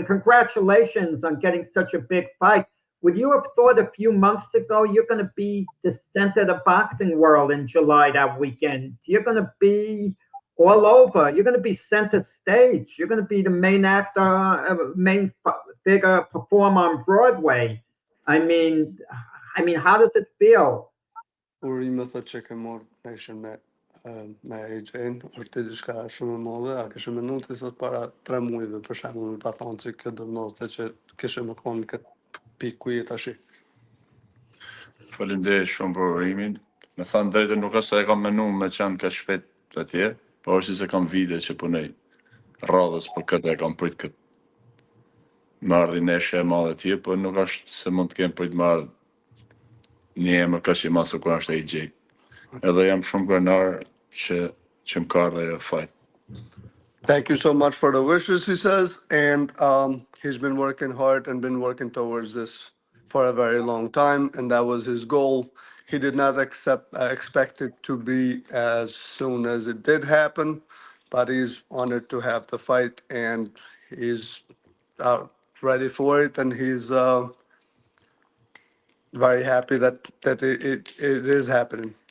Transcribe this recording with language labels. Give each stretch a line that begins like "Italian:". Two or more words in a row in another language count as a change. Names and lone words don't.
English: Congratulations on getting such a big fight. Would you have thought a few months ago you're going to be the center of the boxing world in July that weekend? You're going to be all over. You're going to be center stage. You're going to be the main actor, main figure, perform on Broadway. I mean, how does it feel?
Albanian: Urimet të që kem marrë neshën me AJ-n, është diçka shumë e madhe, a kishe menuar ti sot para 3 muajve për shembull, më pa thonë se kjo do të që kishe më konë këtë pikë ku je tash. Faleminderit shumë për urimin. Me thënë drejtën nuk është se e kam menuar me qenë ka shpejt atje, por është se kam vite që punoj rradhës për këtë e kam prit këtë. Më ardhi neshë e madhe atje, por nuk është se mund të kem prit më ardhë një emër ka që masë kur është AJ. Edhe jam shumë krenar që më ka ardhe fight.
English: Thank you so much for the wishes, he says, and he's been working hard and been working towards this for a very long time, and that was his goal. He did not expect it to be as soon as it did happen, but he's honored to have the fight, and he's ready for it, and he's very happy that it is happening.